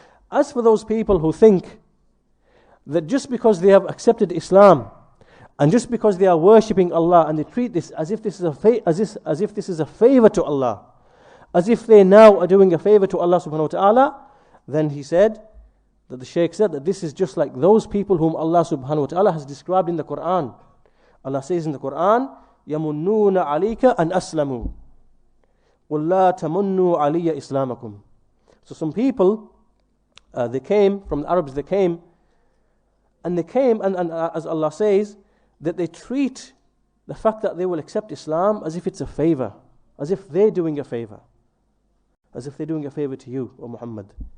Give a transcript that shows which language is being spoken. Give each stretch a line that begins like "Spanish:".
English: As for those people who think that just because they have accepted Islam, and just because they are worshipping Allah, and they treat this as if this is a favor to Allah, as if they now are doing a favor to Allah subhanahu wa ta'ala, then he said, that the Shaykh said that this is just like those people whom Allah subhanahu wa ta'ala has described in the Quran.
Arabic: Allah says in the Quran, يَمُنُّونَ عَلَيْكَ أَنْ أَسْلَمُوا قُلْ لَا تَمُنُّوا عَلِيَّ إِسْلَامَكُمْ.
English: So some people, they came, from the Arabs they came, and as Allah says, that they treat the fact that they will accept Islam as if it's a favor. as if they're doing a favor. As if they're doing a favor to you, O Muhammad.